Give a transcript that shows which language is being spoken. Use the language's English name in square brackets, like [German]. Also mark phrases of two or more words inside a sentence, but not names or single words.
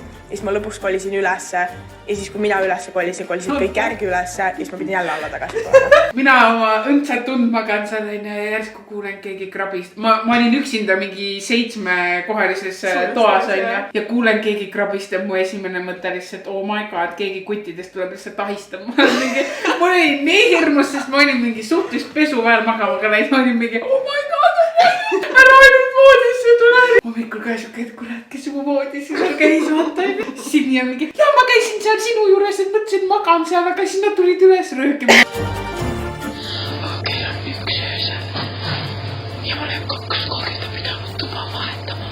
[Estonian] Ja siis ma lõpuks kolisin ülesse ja siis kui mina ülesse kolisin kõik järgi ülesse ja siis ma pidin jälle alla tagasi tulema. Mina oma õndsat tund magan seal ja järsku kuulen keegi krabist. Ma olin üksinda mingi 7-kohalises toas ja kuulen keegi krabist ja mu esimene mõte lihtsalt, [English] oh my god, [Estonian] keegi kuttidest tuleb lihtsalt ahistama. Ma olin nii hirmus, sest ma olin mingi suhteliselt pesu vahel magama ka läinud. Ma olin mingi, [English] oh my god, [Estonian] ära ainult voodisse tule. Hommikul ka siuke, et kurat, kes mu voodisse seal käis, vaata. Sini on mingi, ja ma käisin seal sinu juures, et mõtlesin magan seal, aga siis nad tulid üles röökima. Kell on 1 öösel ja ma olen 2 korda pidanud tuba vahetama.